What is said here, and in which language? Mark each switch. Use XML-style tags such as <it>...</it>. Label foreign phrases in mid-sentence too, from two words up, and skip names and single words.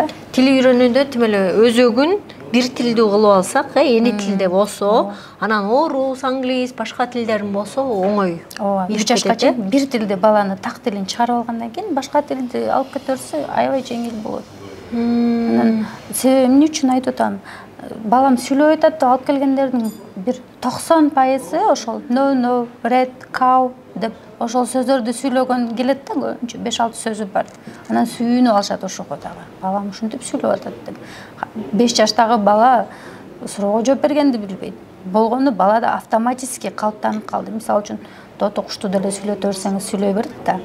<ky>Тил үйрөнүүдө тим эле өзөгүн бир тилдүү кылып алсак, эни тилде болсо, анан орус, англис, башка тилдерин болсо оңой. 3 жашка чейин бир тилде баланы так тилин чыгарып алгандан кийин башка тилди алып кете берсе аябай жеңил болот. Анан себеби эмне үчүн айтып атам? Балам сүйлөп атат деп алып келгендердин бир 90% ошол</ky> <en>no, red, cow</en> <ky>деп ошол сөздөрдү сүйлөгөн келет да, көбүнчө 5-6 сөзү бар. Анан сүйүнүп алышат ошого дагы. Балам ушинтип сүйлөп атат деп. 5 жаштагы бала суроого жооп бергенди билбейт. Болгону балада автоматически калыптанып калды. Мисалы үчүн тото кушту деле сүйлөтө берсеңиз сүйлөй берет да.</ky>